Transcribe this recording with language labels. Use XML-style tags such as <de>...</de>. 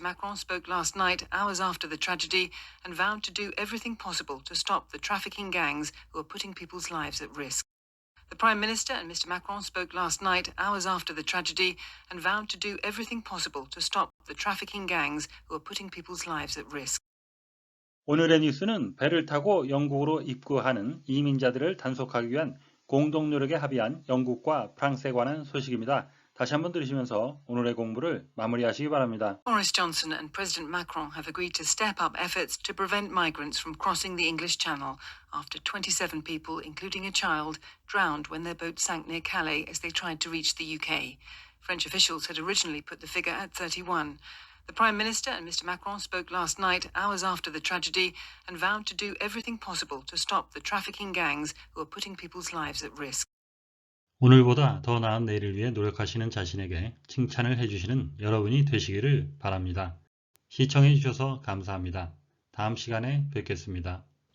<en>Macron spoke last night, hours after the tragedy, and vowed to do everything possible to stop the trafficking gangs who are putting people's lives at risk. The Prime Minister and Mr. Macron spoke last night, hours after the tragedy, and vowed to do everything possible to stop the trafficking gangs who are putting people's lives at risk.</en> <ko>오늘의 뉴스는 배를 타고 영국으로 입국하는 이민자들을 단속하기 위한 공동 노력에 합의한 영국과 프랑스에 관한 소식입니다. 다시 한번 들으시면서 오늘의 공부를 마무리하시기 바랍니다.</ko> <en>Boris Johnson and President Macron have agreed to step up efforts to prevent migrants from crossing the English Channel after 27 people, including a child, drowned when their boat sank near Calais as they tried to reach the UK. French officials had originally put the figure at 31. The Prime Minister and Mr. Macron spoke last night, hours after the tragedy, and vowed to do everything possible to stop the trafficking gangs who are putting people's lives at risk.</en> <ko>오늘보다 더 나은 내일을 위해 노력하시는 자신에게 칭찬을 해주시는 여러분이 되시기를 바랍니다. 시청해 주셔서 감사합니다. 다음 시간에 뵙겠습니다.</ko>